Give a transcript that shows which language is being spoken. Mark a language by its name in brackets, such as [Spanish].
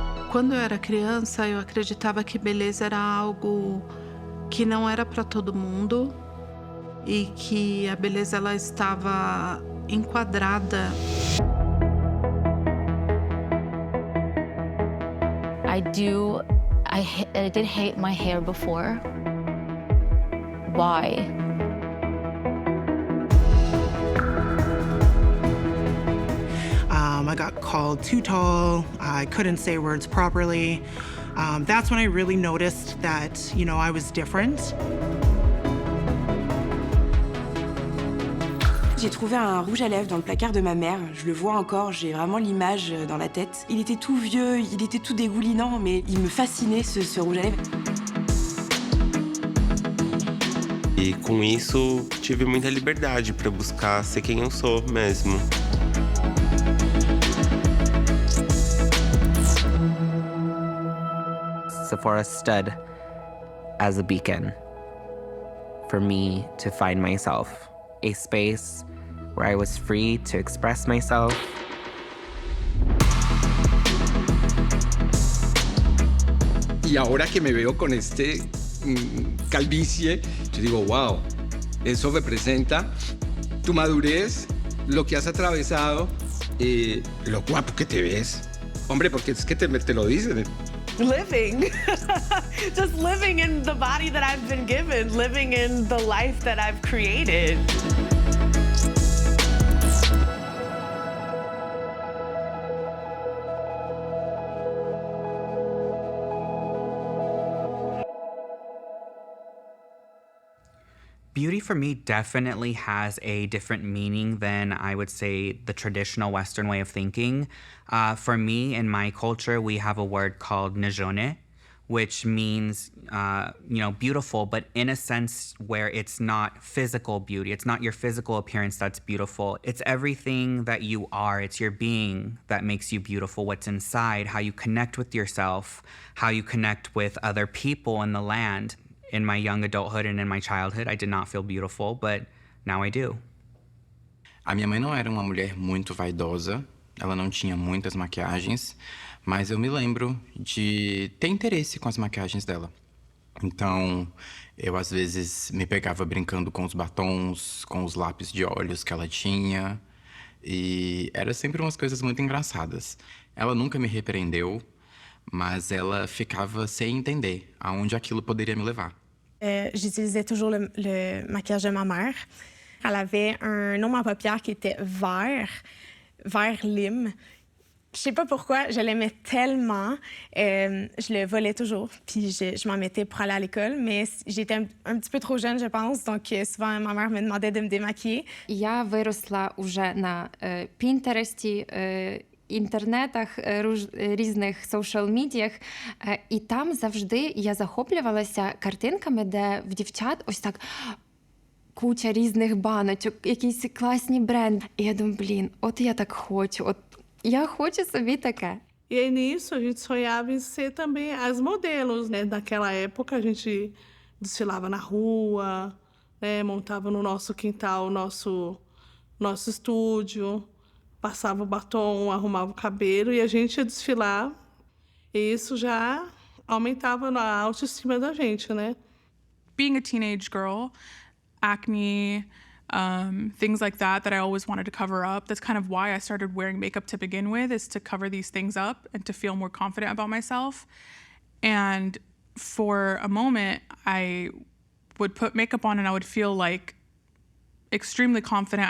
[Portuguese] Quando eu era criança, eu acreditava que beleza era algo que não era para todo mundo e que a beleza ela estava enquadrada. [English] I did hate my hair before. Why? I got called too tall. I couldn't say words properly. That's when I really noticed that, I was different. [French] J'ai trouvé un rouge à lèvres dans le placard de ma mère. Je le vois encore, j'ai vraiment l'image dans la tête. Il était tout vieux, il était tout dégoulinant, mais il me fascinait ce rouge à lèvres. [Portuguese] E com isso, tive muita liberdade para buscar ser quem eu sou mesmo. [English] Sephora stood as a beacon for me to find myself, a space where I was free to express myself. [Spanish] Y ahora que me veo con calvicie, yo digo, wow, eso representa tu madurez, lo que has atravesado, lo guapo que te ves. Hombre, porque es que te lo dicen. [English] Living. Just living in the body that I've been given, living in the life that I've created. Beauty for me definitely has a different meaning than I would say the traditional Western way of thinking. For me, in my culture, we have a word called nejone, which means, beautiful, but in a sense where it's not physical beauty. It's not your physical appearance that's beautiful. It's everything that you are. It's your being that makes you beautiful, what's inside, how you connect with yourself, how you connect with other people in the land. In my young adulthood and in my childhood, I did not feel beautiful, but now I do. [Portuguese] A minha mãe não era uma mulher muito vaidosa, ela não tinha muitas maquiagens, mas eu me lembro de ter interesse com as maquiagens dela. Então, eu às vezes me pegava brincando com os batons, com os lápis de olhos que ela tinha, e era sempre umas coisas muito engraçadas. Ela nunca me repreendeu, mas ela ficava sem entender aonde aquilo poderia me levar. [French] J'utilisais toujours le maquillage de ma mère. Elle avait un nom à paupières qui était vert lime. Je sais pas pourquoi, je l'aimais tellement. Je le volais toujours, puis je m'en mettais pour aller à l'école, mais j'étais un petit peu trop jeune, je pense, donc souvent ma mère me demandait de me démaquiller. [Ukrainian] Я виросла уже на Пінтересті, інтернетах, різних соушал-мідіях, і там завжди я захоплювалася картинками, де в дівчат ось так куча різних баночок, якісь класні бренди. І я думаю, от я так хочу, я хочу собі таке. [Portuguese] E aí, nisso, a gente sonhava em ser também as modelos, né? Naquela época, a gente desfilava na rua, né? Montava no nosso quintal nosso estúdio, passava o batom, arrumava o cabelo e a gente ia desfilar. E isso já aumentava a autoestima da gente, né? [English] Being a teenage girl, acne, things like that I always wanted to cover up. That's kind of why I started wearing makeup to begin with, is to cover these things up and to feel more confident about myself. And for a moment, I would put makeup on and I would feel like extremely confident.